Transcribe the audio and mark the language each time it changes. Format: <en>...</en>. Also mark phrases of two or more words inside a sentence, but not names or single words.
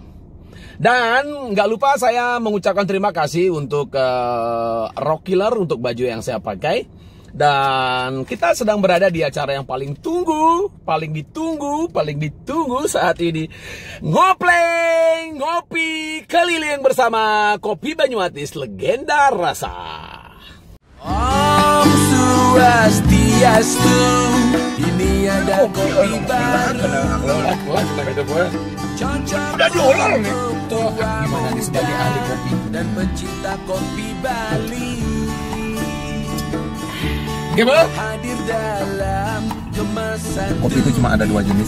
<id>Dan nggak lupa saya mengucapkan terima kasih untuk Rock Killer untuk baju yang saya pakai. Dan kita sedang berada di acara yang paling ditunggu saat ini. Ngopi keliling bersama Kopi Banyumatis, legenda rasa.</id> <ban>Om Swastiastu,</ban> <id>ini ada kopi baru. Udah dolar nih. Tuh, gimana nih sebagai ahli kopi dan pencinta kopi Bali. Gimana? Kopi itu cuma ada dua jenis.</id>